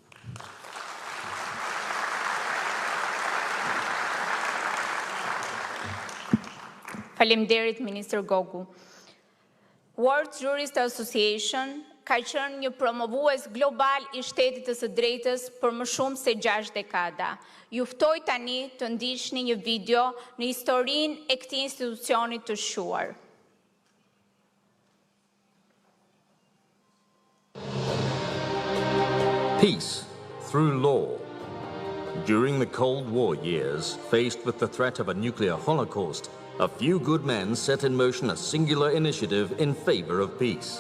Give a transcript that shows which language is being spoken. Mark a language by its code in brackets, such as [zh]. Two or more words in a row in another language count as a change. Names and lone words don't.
[sq] Faleminderit, Ministër Gogu. World Jurist Association ka qenë një promovues global I shtetit të së drejtës për më shumë se 6 dekada. Ju ftoj tani të ndiqni një video në historinë e këtij institucioni të shuar. [en] Peace through law. During the Cold War years, faced with the threat of a nuclear holocaust, a few good men set in motion a singular initiative in favor of peace.